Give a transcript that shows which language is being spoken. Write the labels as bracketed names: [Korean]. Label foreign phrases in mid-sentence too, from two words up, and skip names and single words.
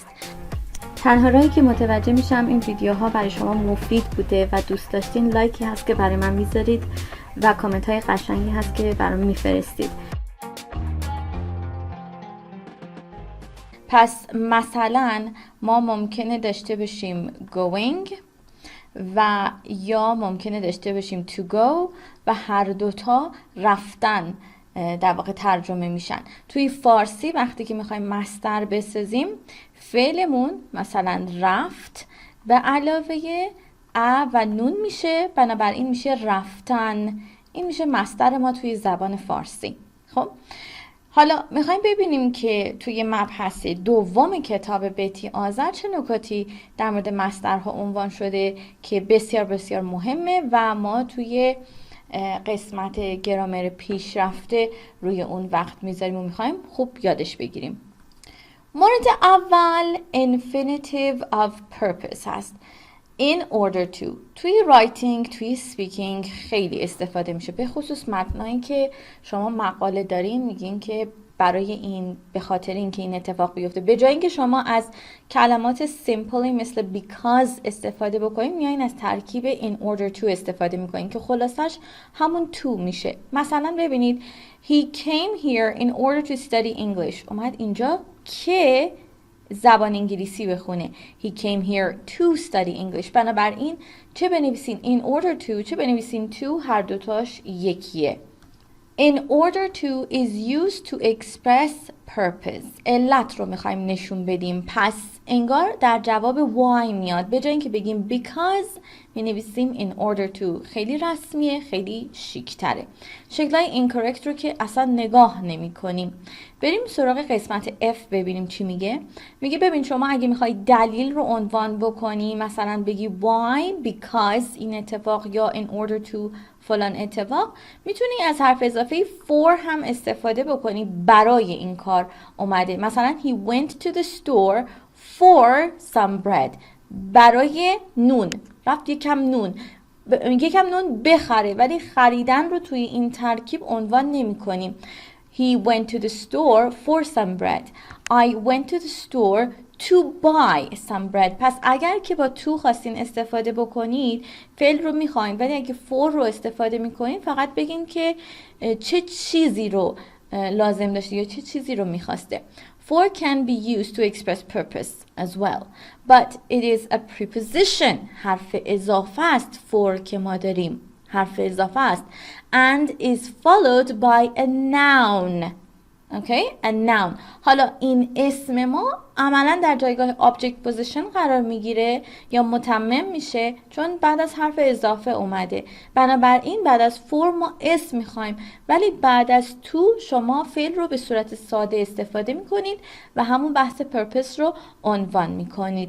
[Persian] تنها راهی که متوجه میشم این ویدیوها برای شما مفید بوده و دوست داشتین لایکی هست که برای من میذارید و کامنت های قشنگی هست که برای من میفرستید. پس مثلا ما ممکنه داشته باشیم going و یا ممکنه داشته باشیم [English] to go [Persian] و هر دوتا رفتن در واقع ترجمه میشن. توی فارسی وقتی که میخوایم مصدر بسازیم فعلمون مثلا رفت به علاوه ا و نون میشه، بنابراین میشه رفتن. این میشه مصدر ما توی زبان فارسی. خب حالا میخوایم ببینیم که توی مبحث دوم کتاب بتی آذر چه نکاتی در مورد مصدرها عنوان شده که بسیار بسیار مهمه و ما توی قسمت گرامر پیشرفته روی اون وقت میذاریم و میخوایم خوب یادش بگیریم. مورد اول [English] infinitive of purpose [Persian] هست. [English] in order to [Persian] توی writing توی speaking خیلی استفاده میشه، به خصوص متنایی که شما مقاله دارین میگین که برای این به خاطر اینکه این اتفاق بیفته، به جای اینکه شما از کلمات simply مثل because استفاده بکنین میایین از ترکیب [English] in order to [Persian] استفاده میکنین که خلاصش همون to میشه. مثلا ببینید [English] he came here in order to study English، [Persian] اومد اینجا که زبان انگلیسی بخونه. [English] he came here to study English، [Persian] بنابراین چه بنویسین [English] in order to [Persian] چه بنویسین to، هر دوتاش یکیه. [English] in order to is used to express purpose، [Persian] علت رو میخوایم نشون بدیم، پس انگار در جواب why میاد. به جای اینکه بگیم because مینویسیم [English] in order to. [Persian] خیلی رسمیه، خیلی شیک‌تره. شکلای incorrect رو که اصلا نگاه نمی کنیم. بریم سراغ قسمت F ببینیم چی میگه. میگه ببین شما اگه میخوای دلیل رو عنوان بکنی، مثلا بگی [English] why because [Persian] این اتفاق یا [English] in order to [Persian] فلان اتفاق، میتونی از حرف اضافه for هم استفاده بکنی. برای این کار اومده، مثلا [English] he went to the store for some bread، [Persian] برای نون، رفت یکم نون بخره، ولی خریدن رو توی این ترکیب عنوان نمی کنیم. [English] He went to the store for some bread. I went to the store to buy some bread. [Persian] پس اگر که با to خواستین استفاده بکنید فعل رو میخواین، ولی اگه for رو استفاده میکنین فقط بگین که چه چیزی رو لازم داشته یا چه چیزی رو میخواسته. [English] For can be used to express purpose as well, but it is a preposition. [Persian] حرف اضافه است. for که ما داریم حرف اضافه است [English] and is followed by a noun. Okay? a noun. [Persian] حالا این اسم ما عملا در جایگاه [English] object position [Persian] قرار میگیره یا متمم میشه چون بعد از حرف اضافه اومده. بنابراین بعد از for ما اسم میخوایم، ولی بعد از to شما فعل رو به صورت ساده استفاده میکنید و همون بحث purpose رو عنوان میکنید.